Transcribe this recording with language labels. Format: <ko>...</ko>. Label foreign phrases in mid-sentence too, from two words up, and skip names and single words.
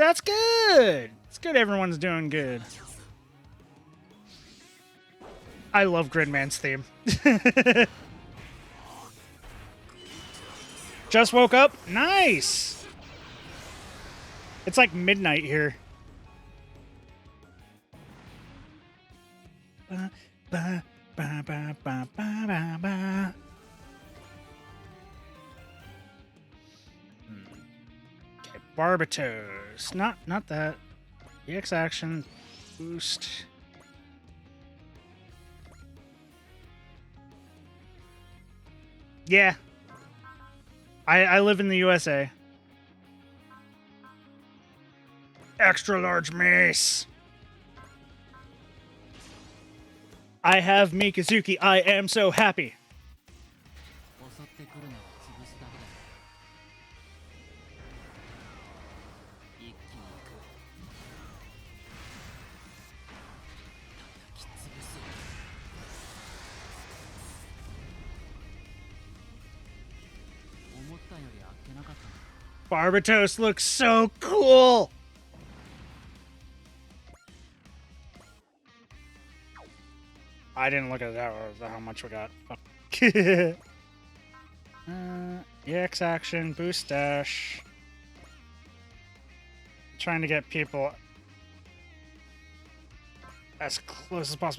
<en>That's good. It's good everyone's doing good. I love Gridman's theme. Just woke up? Nice! It's like midnight here. Ba, ba, ba, ba, ba, ba, ba. Okay, Barbatos. Not that. EX action. Boost. Yeah. I live in the USA. Extra large mace. I have Mikazuki. I am so happy.</en> <ja>襲ってくるのは潰すだけだ。一気に行く。叩き潰す。思ったよりあっけなかったな。</ja> <en>Barbatos looks so cool. I didn't look at that. How much we got? Fuck. EX action, boost dash. Trying to get people as close as possible.</en>